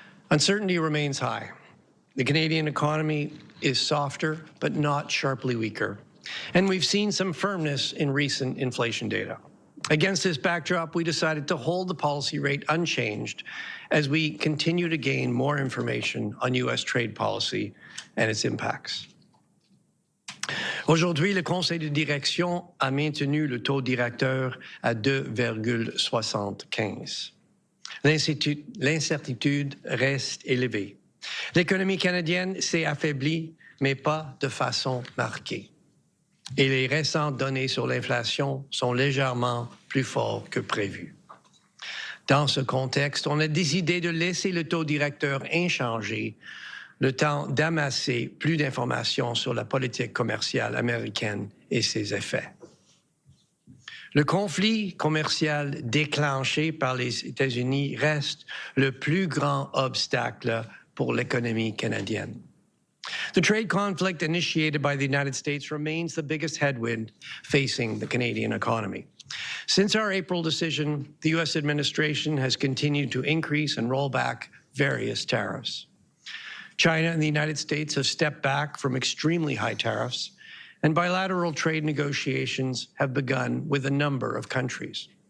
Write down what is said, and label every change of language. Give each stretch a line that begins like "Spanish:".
English: Uncertainty remains high. The Canadian economy is softer, but not sharply weaker. And we've seen some firmness in recent inflation data. Against this backdrop, we decided to hold the policy rate unchanged as we continue to gain more information on U.S. trade policy and its impacts.
French: Aujourd'hui, le Conseil de direction a maintenu le taux directeur à 2,75. L'incertitude reste élevée. L'économie canadienne s'est affaiblie, mais pas de façon marquée. Et les récentes données sur l'inflation sont légèrement plus fortes que prévu. Dans ce contexte, on a décidé de laisser le taux directeur inchangé le temps d'amasser plus d'informations sur la politique commerciale américaine et ses effets. Le conflit commercial déclenché par les États-Unis reste le plus grand obstacle pour l'économie canadienne.
English: The trade conflict initiated by the United States remains the biggest headwind facing the Canadian economy. Since our April decision, the U.S. administration has continued to increase and roll back various tariffs. China and the United States have stepped back from extremely high tariffs, and bilateral trade negotiations have begun with a number of countries.